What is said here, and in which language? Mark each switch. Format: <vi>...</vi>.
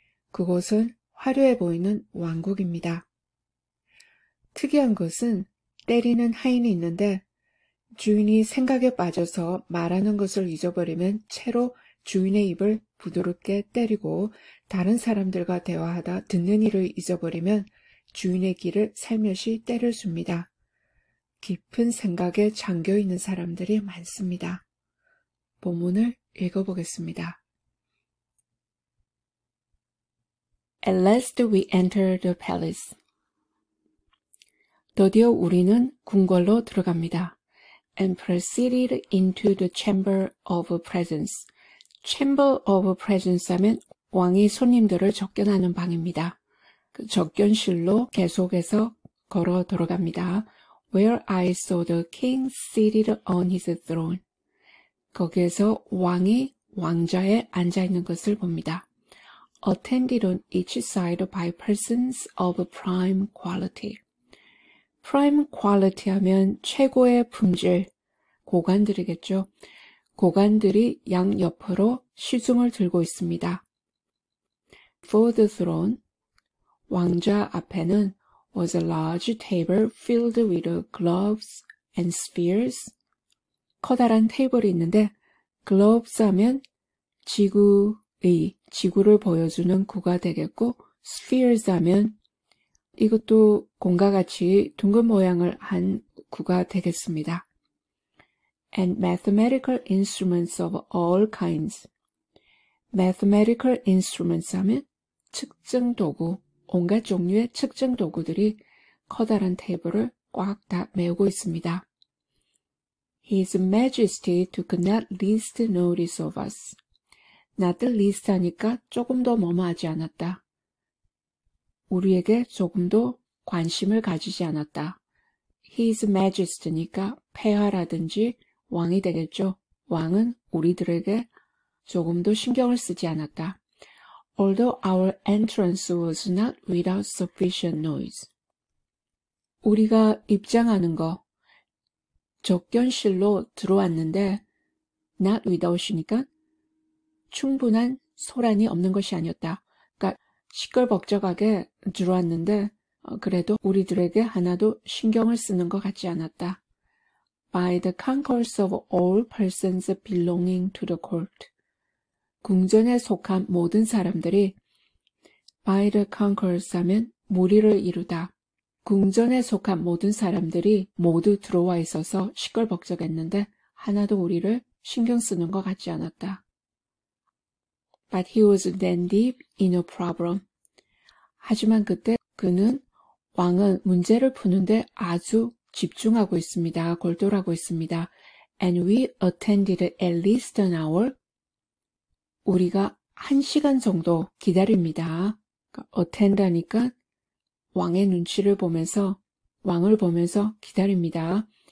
<ko>그곳은 화려해 보이는 왕국입니다. 특이한 것은 때리는 하인이 있는데 주인이 생각에 빠져서 말하는 것을 잊어버리면 채로 주인의 입을 부드럽게 때리고 다른 사람들과 대화하다 듣는 일을 잊어버리면 주인의 귀를 살며시 때려줍니다. 깊은 생각에 잠겨있는 사람들이 많습니다. 본문을 읽어보겠습니다.</ko> <en>At last we entered the palace.</en> <ko>드디어 우리는 궁궐로 들어갑니다.</ko> <en>And proceeded into the chamber of presence. Chamber of presence</en> <ko>하면 왕이 손님들을 접견하는 방입니다. 그 접견실로 계속해서 걸어 들어갑니다.</ko> <en>Where I saw the king seated on his throne.</en> <ko>거기에서 왕이 왕좌에 앉아있는 것을 봅니다.</ko> <en>Attended on each side by persons of prime quality. prime quality</en> <ko>하면 최고의 품질, 고관들이겠죠. 고관들이 양옆으로 시중을 들고 있습니다.</ko> <en>For the throne,</en> <ko>왕좌 앞에는</ko> <en>was a large table filled with globes and spheres.</en> <ko>커다란 테이블이 있는데 globes 하면 지구를 보여주는 구가 되겠고 spheres 하면 이것도 공과 같이 둥근 모양을 한 구가 되겠습니다.</ko> <en>And mathematical instruments of all kinds. mathematical instruments</en> <ko>하면 측정 도구, 온갖 종류의 측정 도구들이 커다란 테이블을 꽉 다 메우고 있습니다.</ko> <en>His Majesty took not least notice of us. not least</en> <ko>하니까 조금도 머무하지 않았다. 우리에게 조금도 관심을 가지지 않았다.</ko> <en>His Majesty</en> <ko>니까 폐하라든지 왕이 되겠죠. 왕은 우리들에게 조금도 신경을 쓰지 않았다.</ko> <en>Although our entrance was not without sufficient noise.</en> <ko>우리가 입장하는 거, 접견실로 들어왔는데</ko> <en>not without</en> <ko>이니까 충분한 소란이 없는 것이 아니었다. 그러니까 시끌벅적하게 들어왔는데 그래도 우리들에게 하나도 신경을 쓰는 것 같지 않았다.</ko> <en>By the concourse of all persons belonging to the court.</en> <ko>궁전에 속한 모든 사람들이</ko> <en>by the concourse</en> <ko>하면 무리를 이루다. 궁전에 속한 모든 사람들이 모두 들어와 있어서 시끌벅적했는데 하나도 우리를 신경 쓰는 것 같지 않았다.</ko> <en>But he was then deep in a problem.</en> <ko>하지만 그때 그는 왕은 문제를 푸는데 아주 집중하고 있습니다. 골똘하고 있습니다.</ko> <en>And we attended at least an hour.</en> <ko>우리가 1시간 정도 기다립니다. attend 하니까 왕의 눈치를 보면서 왕을 보면서 기다립니다.</ko>